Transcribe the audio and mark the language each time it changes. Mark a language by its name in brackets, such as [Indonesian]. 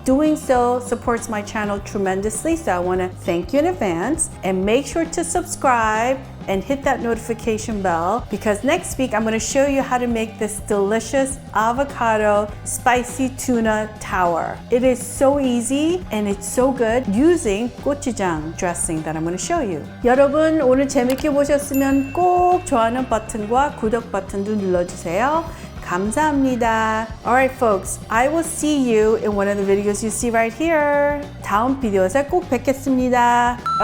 [English] Doing so supports my channel tremendously, so I want to thank you in advance, and make sure to subscribe and hit that notification bell, because next week I'm going to show you how to make this delicious avocado spicy tuna tower. It is so easy and it's so good using gochujang dressing that I'm going to show you. [Korean] 여러분, 오늘 재밌게 보셨으면 꼭 좋아하는 버튼과 구독 버튼도 눌러주세요. 감사합니다. [English] Alright folks, I will see you in one of the videos you see right here. [Korean] 다음 비디오에서 꼭 뵙겠습니다.